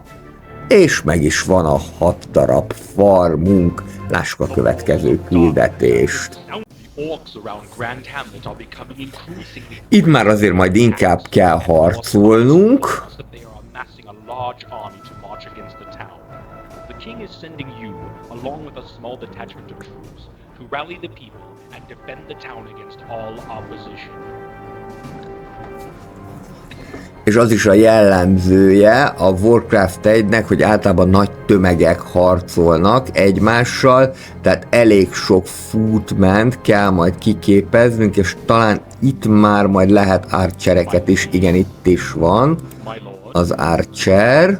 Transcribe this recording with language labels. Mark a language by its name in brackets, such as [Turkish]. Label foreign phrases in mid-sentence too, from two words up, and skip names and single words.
[Hungarian] És meg is van a 6 darab farmunk, lássuk a következő küldetést. Itt már azért majd inkább kell harcolnunk. [English] king is sending you, along with a small detachment of troops, to rally the people and defend the town against all opposition. [Hungarian] És az is a jellemzője a Warcraft 1-nek, hogy általában nagy tömegek harcolnak egymással, tehát elég sok footment kell majd kiképeznünk, és talán itt már majd lehet archereket is, igen, itt is van az archer.